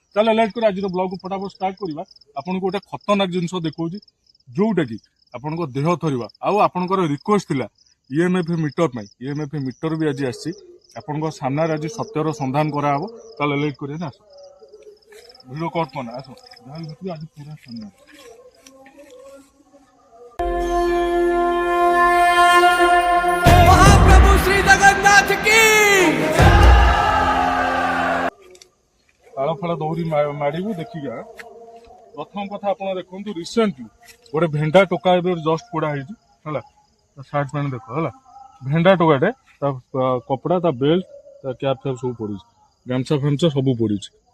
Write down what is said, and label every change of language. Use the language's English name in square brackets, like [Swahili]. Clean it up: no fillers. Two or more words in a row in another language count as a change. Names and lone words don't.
[Odia] ତାହେଲେ ଲେଟ୍ କରି ଆଜିର ବ୍ଲଗକୁ ଫଟାଫଟ ଷ୍ଟାର୍ଟ କରିବା। ଆପଣଙ୍କୁ ଗୋଟେ ଖତରନାକ ଜିନିଷ ଦେଖଉଛି, ଯୋଉଟା କି ଆପଣଙ୍କ ଦେହ ଥରିବା। ଆଉ ଆପଣଙ୍କର ରିକ୍ୱେଷ୍ଟ ଥିଲା EMF ମିଟର ପାଇଁ, EMF ମିଟର ବି ଆଜି ଆସିଛି ଆପଣଙ୍କ ସାମ୍ନାରେ। ଆଜି ସତ୍ୟର ସନ୍ଧାନ କରାହବ। ତାହେଲେ ଲେଟ୍ କରିବା ନା, ଆସ ଭିଡ଼ିଓ କଟ୍ କରନା, ଆସ ଯାହା ବି ଆଜି ପୁରା ସାମ୍ନାରେ। [Hindi] महाप्रभु श्री जगन्नाथ की [Odia] ତାଳ ଫାଳ ଦୌଡ଼ି ମାଡ଼ିବୁ ଦେଖିକି। ପ୍ରଥମ କଥା ଆପଣ ଦେଖନ୍ତୁ, ରିସେଣ୍ଟଲି ଗୋଟେ ଭେଣ୍ଡା ଟୋକା ଏବେ ଜଷ୍ଟ ପୋଡ଼ା ହେଇଛି ହେଲା। ତା [English] shirt pant [Odia] ଦେଖ ହେଲା, ଭେଣ୍ଡା ଟୋକାଟେ, ତା କପଡ଼ା, ତା ବେଲ୍ଟ, ତା କ୍ୟାପ୍ ଫ୍ୟାପ୍ ସବୁ ପଡ଼ିଛି, ଗାମଛା ଫାମଛା ସବୁ ପଡ଼ିଛି।